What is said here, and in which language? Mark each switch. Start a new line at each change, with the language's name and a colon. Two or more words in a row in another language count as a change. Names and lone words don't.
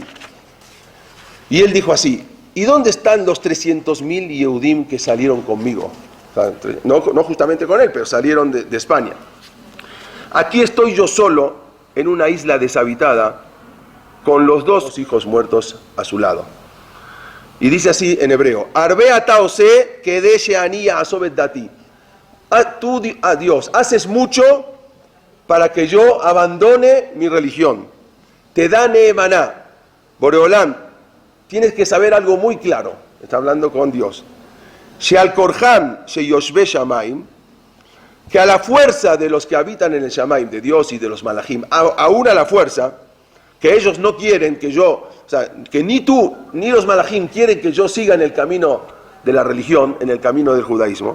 Spanish: Y él dijo así, ¿y dónde están los 300.000 Yehudim que salieron conmigo? O sea, no justamente con él, pero salieron de España. Aquí estoy yo solo en una isla deshabitada con los 2 hijos muertos a su lado. Y dice así en hebreo,
Hebrew: Arbe ata ose kedei sheani asobet dati.
Spanish: Tú, Dios, haces mucho para que yo abandone mi religión.
Hebrew: Te da neemaná.
Spanish: Boreolán, tienes que saber algo muy claro. Está hablando con Dios.
Hebrew: Sheal Korhan Sheyoshbe Shamaim,
Spanish: que a la fuerza de los que habitan en el Shamaim, de Dios y de los Malachim, aún a la fuerza, que ellos no quieren que yo, o sea, que ni tú ni los Malachim quieren que yo siga en el camino de la religión, en el camino del judaísmo.